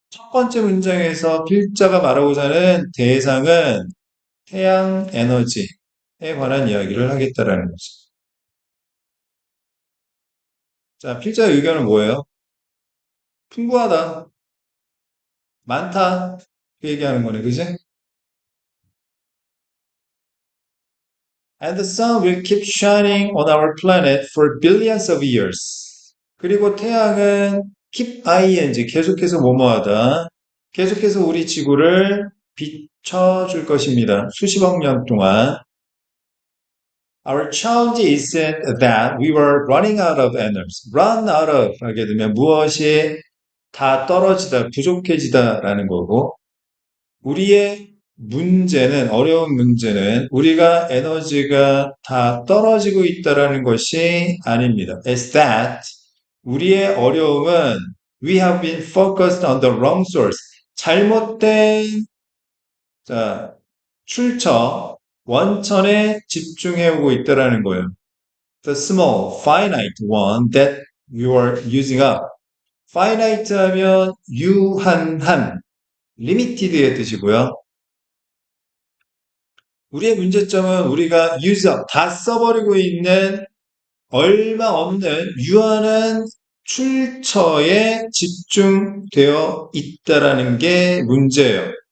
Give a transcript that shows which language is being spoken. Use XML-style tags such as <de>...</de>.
<ko>첫 번째 문장에서 필자가 말하고자 하는 대상은 태양 에너지에 관한 이야기를 하겠다라는 거죠. 자, 필자의 의견은 뭐예요? 풍부하다, 많다, 그 얘기하는 거네, 그지?</ko> <en>And the sun will keep shining on our planet for billions of years.</en> <ko>그리고 태양은 keep ing, 계속해서 뭐뭐하다. 계속해서 우리 지구를 비춰줄 것입니다. 수십억 년 동안.</ko> <en>Our challenge isn't that we were running out of energy.</en> <ko>Run out of 하게 되면 무엇이 다 떨어지다, 부족해지다라는 거고, 우리의 문제는, 어려운 문제는 우리가 에너지가 다 떨어지고 있다라는 것이 아닙니다.</ko> <en>It's that</en> <ko>우리의 어려움은</ko> <en>we have been focused on the wrong source.</en> <ko>잘못된 자, 출처, 원천에 집중해 오고 있다라는 거예요.</ko> <en>The small, finite one that you are using up.</en> <ko>finite 하면 유한한, limited의 뜻이고요. 우리의 문제점은 우리가 use up, 다 써버리고 있는 얼마 없는 유한한 출처에 집중되어 있다라는 게 문제예요.</ko>